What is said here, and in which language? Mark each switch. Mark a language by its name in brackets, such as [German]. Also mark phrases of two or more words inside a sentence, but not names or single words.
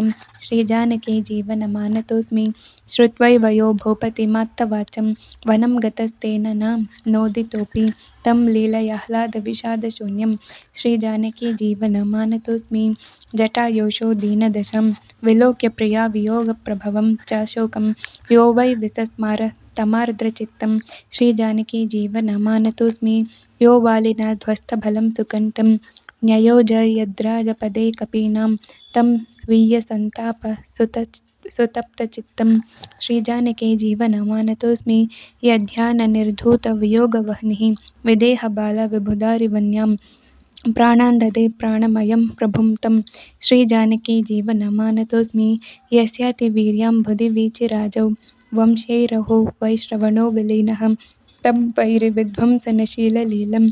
[Sanskrit] ಶ್ರೀ ಜಾನಕಿ ಜೀವನಮಾನತೋಸ್ಮಿ ಶ್ರುತ್ವೈವಯೋ ಭೂಪತಿಮಾತ್ತವಾಚಂ. ವನಂ ಗತಸ್ತೇನ ನ ನೋದಿತೋಪಿ ತಂ ಲೀಲಯಾಹ್ಲಾದವಿಷಾದಶೂನ್ಯಂ. ಶ್ರೀ ಜಾನಕಿ ಜೀವನಮಾನತೋಸ್ಮಿ ಜಟಾಯೋಷೋ ದೀನದಶಂ ವಿಲೋಕ್ಯ ಪ್ರಿಯಾ ವಿಯೋಗಪ್ರಭವಂ ಚ ಶೋಕಂ ಯೋ ವೈ ವಿಸಸ್ಮಾರ ತಮಾರ್ದ್ರಚಿತ್ತಂ. ಶ್ರೀ ಜಾನಕಿ ಜೀವನಮಾನತೋಸ್ಮಿ ಯೋ ವಾಲಿನಾ ಧ್ವಸ್ತಫಲಂ ಸುಕಂಠಂ ನ್ಯಯೋಜಯದ್ರಾಜಪದೇ ಕಪೀನಾಂ ತಂ ಸ್वीयसन्ताप सुतप्तचित्तं. श्री जानकी जीवनमानतोऽस्मि यध्याननिर्धूतवियोगवह्निः विदेहबालविभुधारिवन्यां प्राणान् ददे प्राणमयं प्रभुं तं. श्री जानकी जीवनमानतोऽस्मि यस्यातिवीर्यां भुधिवीचिराजौ वंशैरहो वैश्रवणो विलीनः तं वैरिविध्वंसनशीललीलं.